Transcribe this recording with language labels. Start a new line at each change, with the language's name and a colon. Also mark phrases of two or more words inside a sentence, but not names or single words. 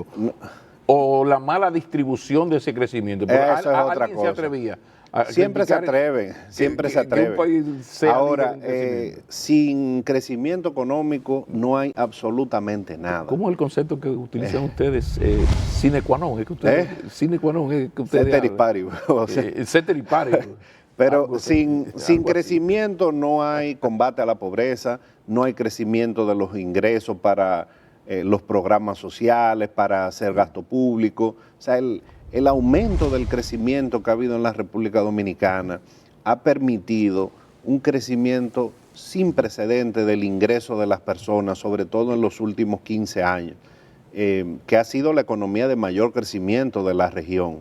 Spanish: No. O la mala distribución de ese crecimiento. Pero eso es otra cosa. Se atrevía. Siempre se atreven, siempre se atreven. Ahora, sin crecimiento económico no hay absolutamente nada. ¿Cómo es el concepto que utilizan ustedes?
Latin: Sine qua non,
Spanish: es que ustedes,
Latin: sine qua non
Spanish: es que ustedes
Latin: ceteris paribus. Ceteris paribus.
Spanish: Pero sin crecimiento no hay combate a la pobreza, no hay crecimiento de los ingresos para los programas sociales, para hacer gasto público. O sea, el aumento del crecimiento que ha habido en la República Dominicana ha permitido un crecimiento sin precedente del ingreso de las personas, sobre todo en los últimos 15 años, que ha sido la economía de mayor crecimiento de la región.